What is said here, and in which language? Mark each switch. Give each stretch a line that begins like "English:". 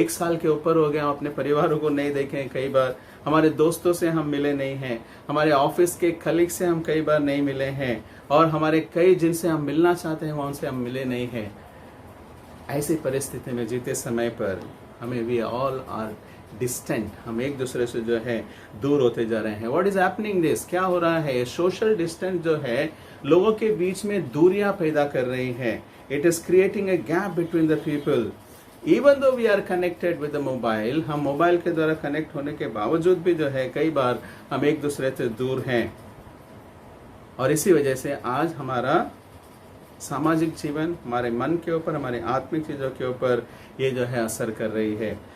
Hindi: 1 साल के ऊपर हो गया, हम अपने परिवारों को नहीं देखे। कई बार हमारे दोस्तों से हम मिले नहीं हैं, हमारे ऑफिस के कलीग से हम कई बार नहीं मिले हैं, और हमारे कई जिनसे हम मिलना चाहते हैं उनसे हम मिले नहीं हैं। ऐसी परिस्थिति में जीते समय पर हमें
English: we all are distant,
Hindi: हम एक दूसरे से जो है दूर होते जा रहे हैं।
English: What is happening this?
Hindi: क्या हो रहा है? सोशल डिस्टेंस जो है लोगों के बीच में दूरियां पैदा कर रही है।
English: It is creating a gap between the people. Even though we are connected with the mobile,
Hindi: हम मोबाइल के द्वारा कनेक्ट होने के बावजूद भी जो है कई बार हम एक दूसरे से दूर हैं, और इसी वजह से आज हमारा सामाजिक जीवन, हमारे मन के ऊपर, हमारे आत्मिक चीज़ों के ऊपर ये जो है असर कर रही है.